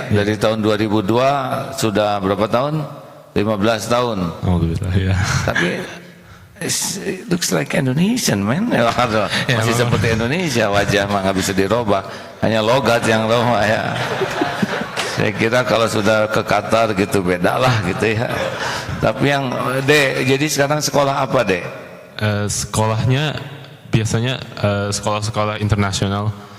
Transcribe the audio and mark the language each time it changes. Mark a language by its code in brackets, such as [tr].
[id] Dari tahun 2002 sudah berapa tahun? 15 tahun. Alhamdulillah ya. Tapi [en] it looks like Indonesian, man. [id] Masih seperti Indonesia, wajah mah nggak bisa dirubah. Hanya logat yang rubah ya. Saya kira kalau sudah ke Qatar gitu beda lah gitu ya. Tapi yang Dek, jadi sekarang sekolah apa Dek? Sekolahnya biasanya sekolah-sekolah internasional.